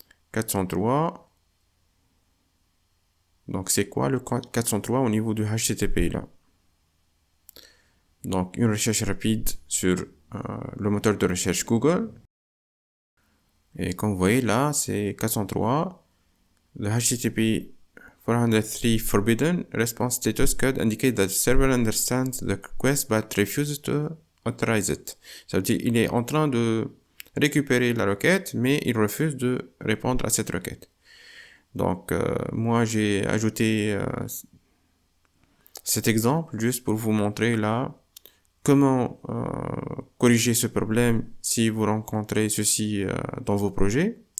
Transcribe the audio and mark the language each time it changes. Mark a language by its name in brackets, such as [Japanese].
[French] 403. Donc, c'est quoi le 403 au niveau du HTTP là? Donc, une recherche rapide sur le moteur de recherche Google. Et comme vous voyez là, c'est 403. [English] Le HTTP 403 forbidden response status code indicate that the server understands the request but refuses to authorize it. [French] Ça veut dire il est en train de récupérer la requête, mais il refuse de répondre à cette requête. Donc, moi, j'ai ajouté cet exemple juste pour vous montrer là comment corriger ce problème si vous rencontrez ceci dans vos projets.